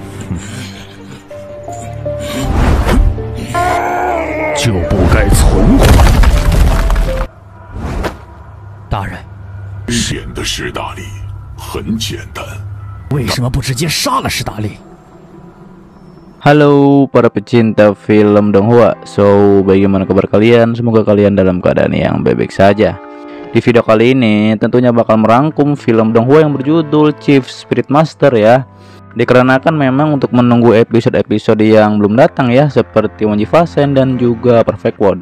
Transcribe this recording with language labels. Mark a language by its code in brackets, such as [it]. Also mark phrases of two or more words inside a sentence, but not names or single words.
[zh] 就不该存活。大人，显的史达利很简单，为什么不直接杀了史达利？ [id] Halo para pecinta film Donghua. So, bagaimana kabar kalian? Semoga kalian dalam keadaan yang baik-baik saja. Di video kali ini tentunya bakal merangkum film Donghua yang berjudul Chief Spirit Master ya. Dikarenakan memang untuk menunggu episode-episode yang belum datang ya, seperti Wanji Fasen dan juga Perfect World.